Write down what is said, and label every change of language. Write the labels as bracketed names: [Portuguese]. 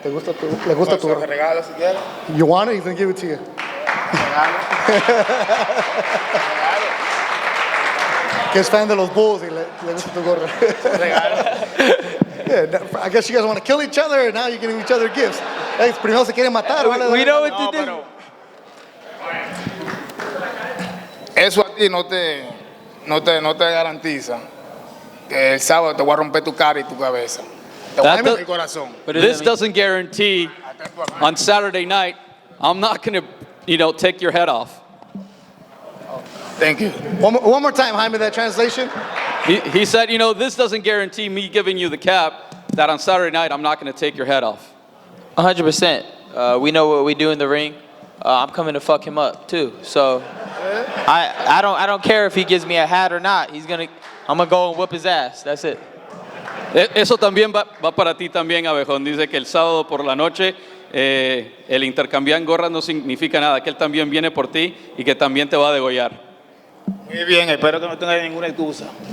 [Spanish] ¿Le gusta tu gorra? Regalo si quieres. [English] You want it? He's going to give it to you. [Spanish] Que es fan de los Bulls y le gusta tu gorra. [English] Yeah, I guess you guys want to kill each other, and now you're giving each other gifts. [Spanish] Hey, primero se quieren matar. [English] We know what to do. [Spanish] Eso a ti no te garantiza que el sábado te voy a romper tu cara y tu cabeza. Te voy a romper el corazón. [English] This doesn't guarantee on Saturday night I'm not going to, take your head off. Thank you. One more time, Jaime, that translation. He said, this doesn't guarantee me giving you the cap that on Saturday night I'm not going to take your head off. 100%. We know what we do in the ring. I'm coming to fuck him up too. So I don't care if he gives me a hat or not. I'm gonna go and whip his ass. That's it. [Spanish] Eso también va para ti también, Abejón. Dice que el sábado por la noche el intercambiar gorras no significa nada, que él también viene por ti y que también te va a degollar. Muy bien, espero que no tenga ninguna excusa.